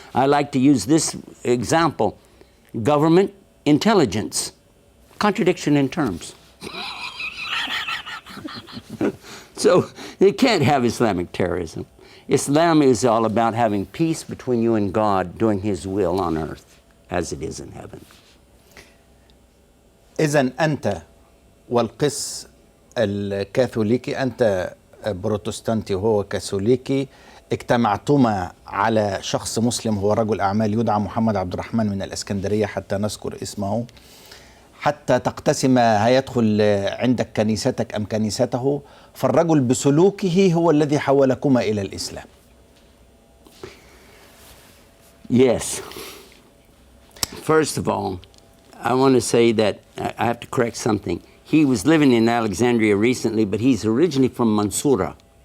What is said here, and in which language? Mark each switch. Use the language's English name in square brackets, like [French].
[English] I like to use this example. Government, intelligence. Contradiction in terms. So you can't have Islamic terrorism. Islam is all about having peace between you and God, doing His will on earth as it is in heaven. [Arabic] إذن أنت والقس الكاثوليكي، أنت بروتستانتي وهو كاثوليكي، اجتمعتما على شخص مسلم هو رجل أعمال يدعى محمد عبد الرحمن من الإسكندرية، حتى نذكر اسمه، حتى تقتسم هيدخل عندك كنيستك أم كنيسته، فالرجل بسلوكه هو الذي حولكما إلى الإسلام. [English] Yes. First of all, I want to say that I have to correct something. He was living in Alexandria recently, but he's originally from Mansoura.